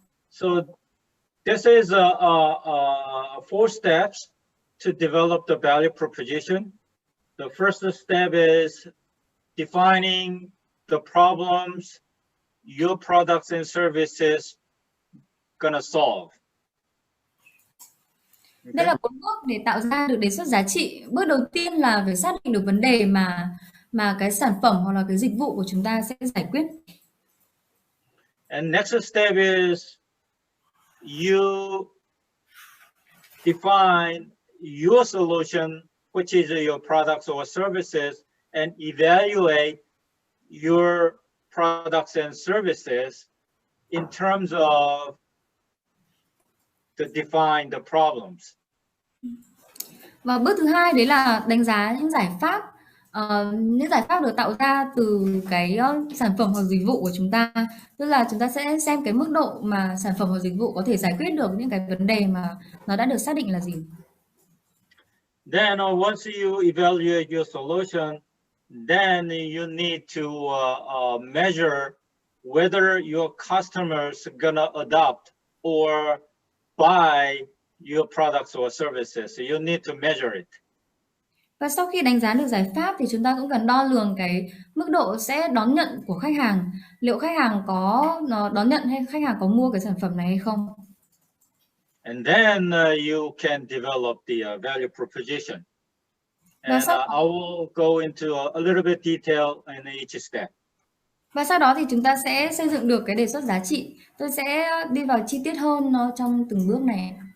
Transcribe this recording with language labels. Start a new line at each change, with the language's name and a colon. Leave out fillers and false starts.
English: So this is 4 steps to develop the value proposition. The first step is defining the problems your products and services gonna solve. Okay.
Vietnamese: Đây là 4 bước để tạo ra được đề xuất giá trị. Bước đầu tiên là phải xác định được vấn đề mà cái sản phẩm hoặc là cái dịch vụ của chúng ta sẽ giải quyết.
English: And next step is you define your solution, which is your products or services, and evaluate your products and services in terms of define the problems.
Vietnamese: Và bước thứ hai đấy là đánh giá những giải pháp. Những giải pháp được tạo ra từ cái sản phẩm hoặc dịch vụ của chúng ta, tức là chúng ta sẽ xem cái mức độ mà sản phẩm hoặc dịch vụ có thể giải quyết được những cái vấn đề mà nó đã được xác định là gì.
English: Then once you evaluate your solution, then you need to measure whether your customers are gonna adopt or buy your products or services. So you need to measure it.
Vietnamese: Và sau khi đánh giá được giải pháp thì chúng ta cũng cần đo lường cái mức độ sẽ đón nhận của khách hàng. Liệu khách hàng có đón nhận hay khách hàng có mua cái sản phẩm này hay không?
English: And then you can develop the value proposition. And I will go into a little bit detail in each step.
Vietnamese: Và sau đó thì chúng ta sẽ xây dựng được cái đề xuất giá trị. Tôi sẽ đi vào chi tiết hơn nó trong từng bước này.